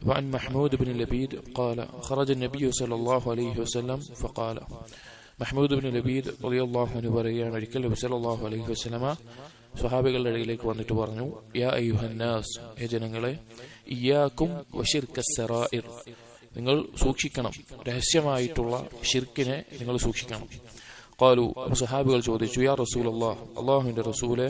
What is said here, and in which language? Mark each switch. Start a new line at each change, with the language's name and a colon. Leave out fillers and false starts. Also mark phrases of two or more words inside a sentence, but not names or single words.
Arabic: وعن محمود بن لبيد قال خرج النبي صلى الله عليه وسلم فقال محمود بن لبيد رضي الله عنه
Malayalam: പറയുകയാണ് ഒരിക്കൽ നബി
Arabic: صلى الله عليه وسلم
Malayalam: സ്വഹാബികളുടെ ഇടയിലേക്ക് വന്നിട്ട് പറഞ്ഞു
Arabic: يا أيها الناس
Malayalam: ഹേ ജനങ്ങളെ
Arabic: إياكم وشرك السرائر
Malayalam: നിങ്ങൾ സൂക്ഷിക്കണം രഹസ്യമായിട്ടുള്ള ശിർക്കിനെ നിങ്ങൾ സൂക്ഷിക്കണം ഖാലു സ്വഹാബികൾ ചോദിച്ചു
Arabic: يا رسول الله
Malayalam: അല്ലാഹുവിന്റെ റസൂലേ